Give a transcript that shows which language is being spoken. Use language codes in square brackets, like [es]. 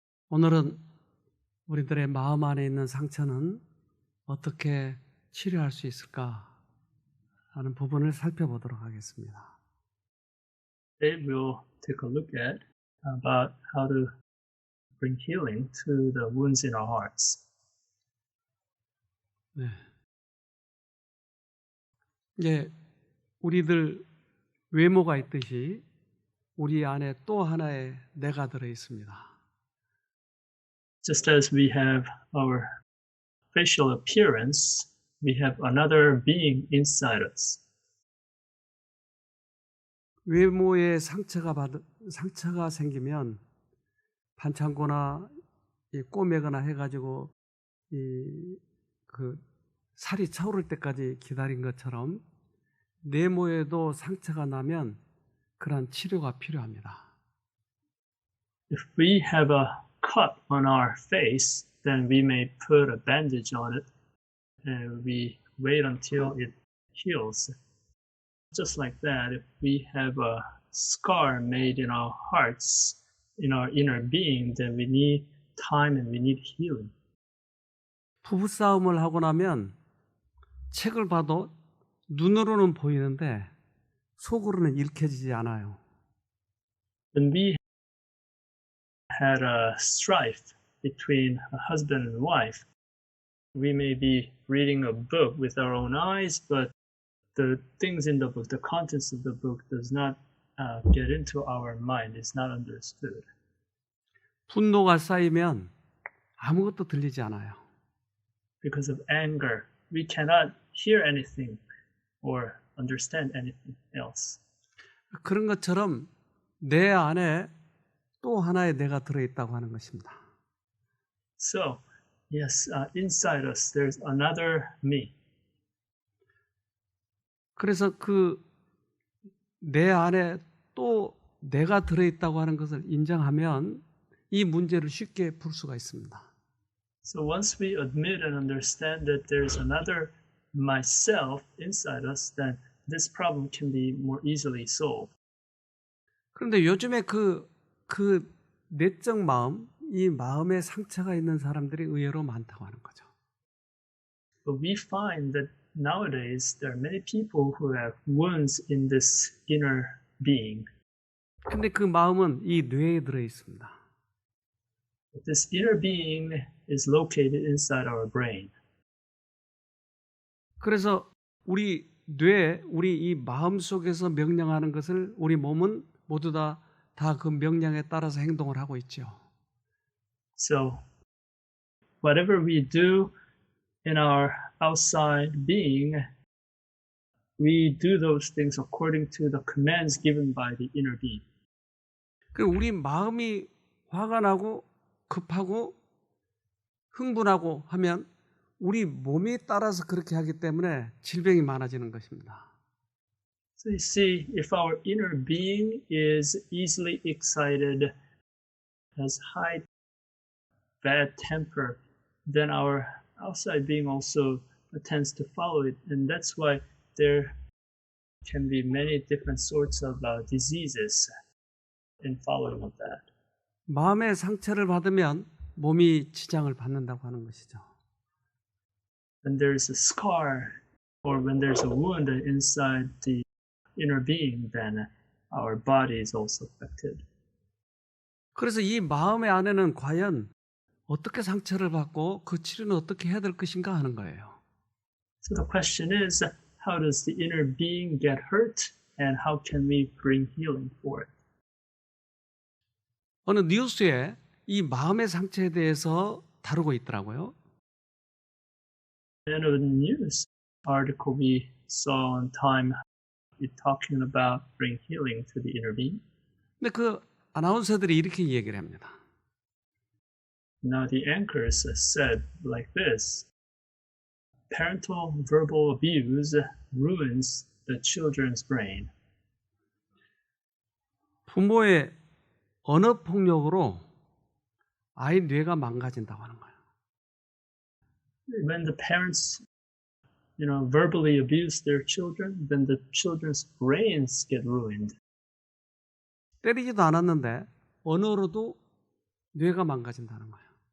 [ko] 오늘은 우리들의 마음 안에 있는 상처는 어떻게 치료할 수 있을까 하는 부분을 살펴보도록 하겠습니다. [en] Today we'll take a look at about how to bring healing to the wounds in our hearts. [ko] 네. 이제 우리들 외모가 있듯이 우리 안에 또 하나의 내가 들어 있습니다. [en] Just as we have our facial appearance, we have another being inside us. [ko] 외모에 상처가 생기면 반창고나 꼬매거나 해가지고 그 살이 차오를 때까지 기다린 것처럼 내모에도 상처가 나면 그런 치료가 필요합니다. [en] If we have a cut on our face, then we may put a bandage on it and we wait until it heals. Just like that, if we have a scar made in our hearts, in our inner being, then we need time and we need healing. [ko] 부부싸움을 하고 나면 책을 봐도 눈으로는 보이는데 속으로는 읽혀지지 않아요. [en] When we had a strife between a husband and wife, we may be reading a book with our own eyes, but the things in the book, the contents of the book, does not get into our mind. It's not understood. [ko] 분노가 쌓이면 아무것도 들리지 않아요. [en] Because of anger, we cannot hear anything or understand anything else. [ko] 그런 것처럼 내 안에 또 하나의 내가 들어있다고 하는 것입니다. [en] So, yes, inside us, there's another me. [ko] 그래서 그 내 안에 또 내가 들어있다고 하는 것을 인정하면 이 문제를 쉽게 풀 수가 있습니다. [en] So once we admit and understand that there's another myself inside us, then this problem can be more easily solved. [ko] 그런데 요즘에 그 내적 마음, 이 마음에 상처가 있는 사람들이 의외로 많다고 하는 거죠. [en] But we find that nowadays there are many people who have wounds in this inner being. [ko] 근데 그 마음은 이 뇌에 들어 있습니다. [en] But this inner being is located inside our brain. [ko] 그래서 우리 뇌, 우리 이 마음 속에서 명령하는 것을 우리 몸은 모두 다 그 명령에 따라서 행동을 하고 있죠. [en] So whatever we do in our outside being, we do those things according to the commands given by the inner being. [ko] 그 우리 마음이 화가 나고 급하고 흥분하고 하면 우리 몸이 따라서 그렇게 하기 때문에 질병이 많아지는 것입니다. [en] So you see, if our inner being is easily excited, has high bad temper, then our outside being also tends to follow it. And that's why there can be many different sorts of diseases in following of that. [ko] 마음의 상처를 받으면 몸이 지장을 받는다고 하는 것이죠. [en] When there's a scar or when there's a wound inside the inner being, then our body is also affected. [ko] 그래서 이 마음의 안에는 과연 어떻게 상처를 받고 그 치료는 어떻게 해야 될 것인가 하는 거예요. [en] So the question is, how does the inner being get hurt and how can we bring healing for it? [ko] 어느 뉴스에 이 마음의 상처에 대해서 다루고 있더라고요. [en] In a news article we saw on Time, it talking about bring healing to the inner being. [ko] 근데 그 아나운서들이 이렇게 얘기를 합니다. [en] Now the anchors said like this: parental verbal abuse ruins the children's brain. [ko] 부모의 언어 폭력으로 아이 뇌가 망가진다고 하는 거예요. [en] When the parents, verbally abuse their children, then the children's brains get ruined. [ko] 때리지도 않았는데 언어로도 뇌가 망가진다는 거예요.